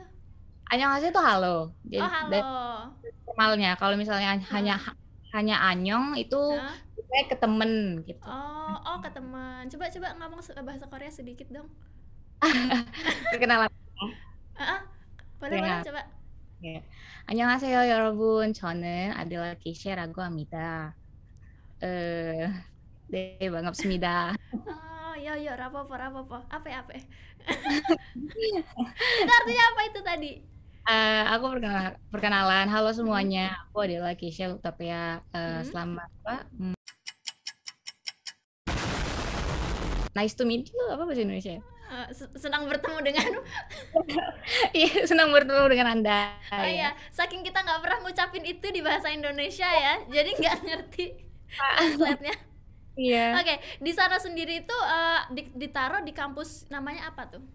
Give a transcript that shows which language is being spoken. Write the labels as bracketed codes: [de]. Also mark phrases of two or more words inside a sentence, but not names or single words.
[id] Annyeonghaseyo itu halo. Oh, Jadi dari halo. formalnya kalau misalnya hanya Heeh. hanya anyong itu Heeh. saya ke temen gitu. Oh, oh ke teman. Coba coba ngomong bahasa Korea sedikit dong. Perkenalan. Heeh. Boleh boleh Ya. coba. [ko] 예. 안녕하세요, 여러분. 저는 아델라 키셰라고 합니다. 어, 네, 반갑습니다. [jv] Oh, yo yo rapopo rapopo. [id] Apa ya apa? Ya? Itu artinya apa itu tadi? Aku perkenalan. Halo Mm-mm. semuanya. Aku adalah Kisha Utapia. Mm-mm. Selamat apa? [en] Nice to meet you. [id] Apa bahasa Indonesia? Senang bertemu dengan. Iya, senang bertemu dengan Anda Oh ya. iya, saking kita nggak pernah ngucapin itu di bahasa Indonesia ya, jadi nggak ngerti translate-nya. Iya. Oke, di sana sendiri itu ditaruh di kampus namanya apa tuh?